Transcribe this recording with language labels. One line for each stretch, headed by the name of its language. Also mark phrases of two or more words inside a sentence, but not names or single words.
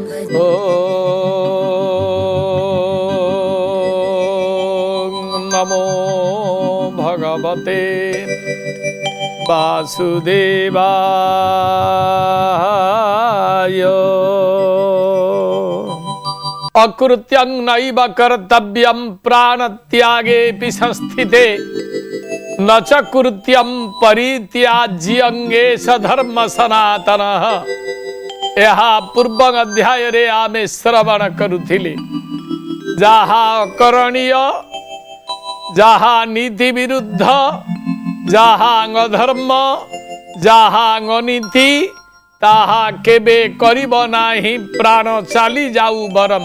Sanskrit: ओम नमो भगवते वासुदेवाय। अकृत्यं नैव कर्तव्यं प्राणत्यागेऽपि संस्थिते न च कृत्यं परित्याज्यंगे सधर्म सनातनः।
Odia: ଏହା ପୂର୍ବ ଅଧ୍ୟାୟରେ ଆମେ ଶ୍ରବଣ କରୁଥିଲେ। ଯାହା ଅକରଣୀୟ, ଯାହା ନୀତି ବିରୁଦ୍ଧ, ଯାହା ଅଧର୍ମ, ଯାହା ଅନୀତି, ତାହା କେବେ କରିବ ନାହିଁ, ପ୍ରାଣ ଚାଲି ଯାଉ ବରଂ।